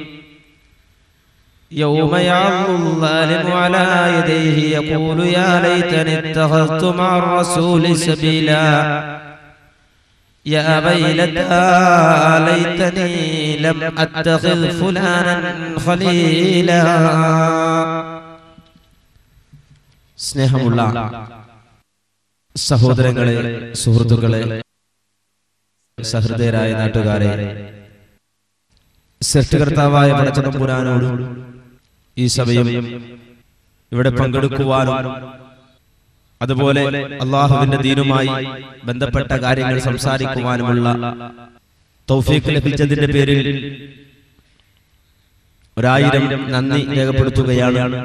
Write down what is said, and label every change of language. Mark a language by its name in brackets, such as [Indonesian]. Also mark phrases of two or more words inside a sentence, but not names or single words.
[Arabic] يوم يعض الظالم على يديه يقول يا ليتني اتخذت مع الرسول سبيلا يا ويلتى ليتني لم أتخذ فلانا خليلا [Malayalam] സ്നേഹമുള്ള സഹോദരങ്ങളെ, സുഹൃത്തുക്കളെ, സഹൃദയരായ നാട്ടുകാരെ, സൃഷ്ടികർത്താവായ പടച്ചതമ്പുരാനോട് ഈ സമയം ഇവിടെ പങ്കെടുക്കുവാനും അതുപോലെ അള്ളാഹുവിന്റെ ദീനുമായി ബന്ധപ്പെട്ട കാര്യങ്ങൾ സംസാരിക്കുവാനുമുള്ള തൗഫീഖ് ലഭിച്ചതിന്റെ പേരിൽ 1000 നന്ദി രേഖപ്പെടുത്തുകയാണ്.